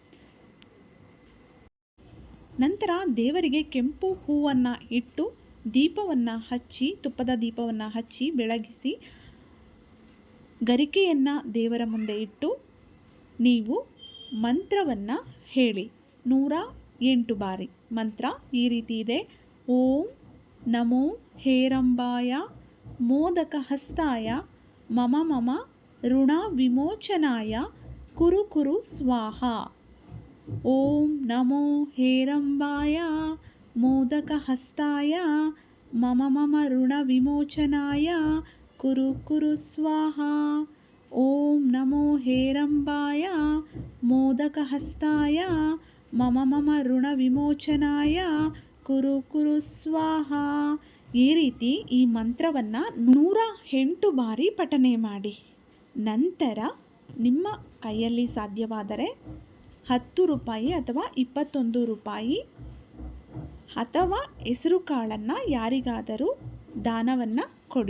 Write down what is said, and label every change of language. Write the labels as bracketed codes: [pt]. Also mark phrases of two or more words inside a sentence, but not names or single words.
[kn] ನಂತರ ದೇವರಿಗೆ ಕೆಂಪು ಹೂವನ್ನು ಇಟ್ಟು ದೀಪವನ್ನು ಹಚ್ಚಿ, ತುಪ್ಪದ ದೀಪವನ್ನು ಹಚ್ಚಿ ಬೆಳಗಿಸಿ, ಗರಿಕೆಯನ್ನು ದೇವರ ಮುಂದೆ ಇಟ್ಟು ನೀವು ಮಂತ್ರವನ್ನು ಹೇಳಿ 108 ಬಾರಿ. ಮಂತ್ರ ಈ ರೀತಿ ಇದೆ: [sa] ಓಂ ನಮೋ ಹೇರಂಬಾಯ ಮೋದಕ ಹಸ್ತಾಯ ಮಮ ಮಮ ಋಣ ವಿಮೋಚನಾಯ ಕುರು ಕುರು ಸ್ವಾಹ. ಓಂ ನಮೋ ಹೇರಂಬಾಯ ಮೋದಕ ಹಸ್ತಾಯ ಮಮ ಮಮ ಋಣ ವಿಮೋಚನಾಯ ಕುರು ಕುರು ಸ್ವಾಹ. ಓಂ ನಮೋ ಹೇರಂಬಾಯ ಮೋದಕ ಹಸ್ತಾಯ ಮಮ ಮಮ ಋಣ ವಿಮೋಚನಾಯ ಕುರು ಕುರು ಸ್ವಾಹ. [kn] ಈ ರೀತಿ ಈ ಮಂತ್ರವನ್ನು 108 ಬಾರಿ ಪಠನೆ ಮಾಡಿ. ನಂತರ ನಿಮ್ಮ ಕೈಯಲ್ಲಿ ಸಾಧ್ಯವಾದರೆ 10 ರೂಪಾಯಿ ಅಥವಾ 21 ರೂಪಾಯಿ ಅಥವಾ ಹೆಸರು ಕಾಳನ್ನು ಯಾರಿಗಾದರೂ ದಾನವನ್ನು ಕೊಡಿ.